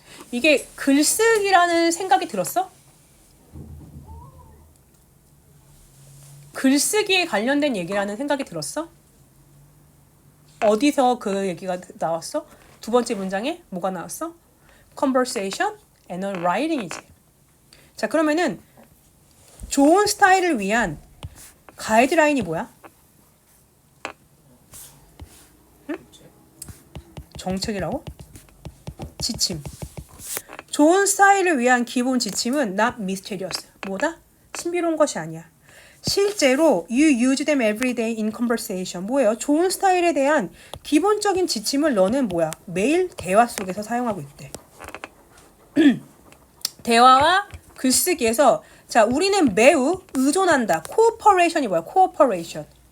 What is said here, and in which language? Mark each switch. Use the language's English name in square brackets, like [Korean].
[Korean] 이게 글쓰기라는 생각이 들었어? 글쓰기에 관련된 얘기라는 생각이 들었어? 어디서 그 얘기가 나왔어? 두 번째 문장에 뭐가 나왔어? [English] Conversation and writing이지. [Korean] 자, 그러면은 좋은 스타일을 위한 가이드라인이 뭐야? 응? 정책이라고? 지침. 좋은 스타일을 위한 기본 지침은 [English] not mysterious. [Korean] 뭐다? 신비로운 것이 아니야. 실제로 [English] you use them every day in conversation. [Korean] 뭐예요? 좋은 스타일에 대한 기본적인 지침을 너는 뭐야? 매일 대화 속에서 사용하고 있대. 대화와 글쓰기에서 자, 우리는 매우 의존한다. cooperation이 뭐야? cooperation.